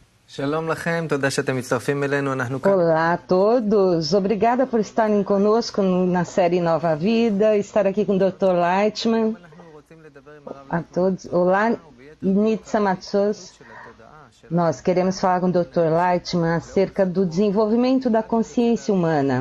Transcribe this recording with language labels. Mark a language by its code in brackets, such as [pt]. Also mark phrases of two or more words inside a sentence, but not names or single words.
[he] שלום לכם, תודה שאתם מצטרפים אלינו, אנחנו כאן. [pt] Olá a todos, obrigada por estarem conosco na série Nova Vida, estar aqui com o Dr. Leitman. A todos, olá, Nitsa Matsos. Nós queremos falar com o Dr. Leitman acerca do desenvolvimento da consciência humana.